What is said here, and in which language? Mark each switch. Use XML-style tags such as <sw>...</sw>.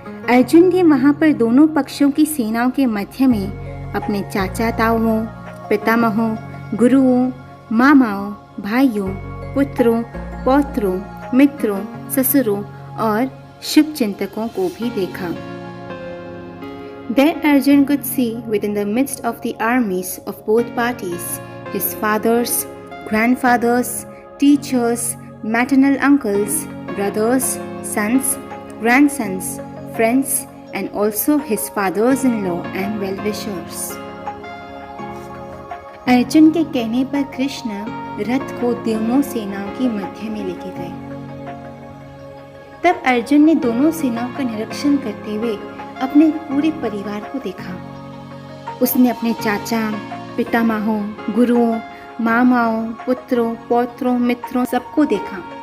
<hi>अर्जुन ने वहां पर दोनों पक्षों की सेनाओं के मध्य में अपने चाचा ताऊओं, पितामहों, गुरुओं, मामाओं, भाइयों, पुत्रों, पौत्रों, मित्रों, ससुरों और शुभचिंतकों को भी देखा।</hi> <en>There Arjun could see within the midst of the armies of both parties his fathers, grandfathers, teachers, maternal uncles, brothers, sons, grandsons, friends, and also his fathers-in-law and well-wishers.</en> <hi>Arjun के कहने पर कृष्ण रथ को दोनों सेनाओं की मध्य में लेके गए। तब अर्जुन ने दोनों सेनाओं का निरीक्षण करते हुए अपने पूरे परिवार को देखा। उसने अपने चाचा, पितामहों, गुरुओं, मामाओं, पुत्रों, पौत्रों, मित्रों सबको देखा।</hi>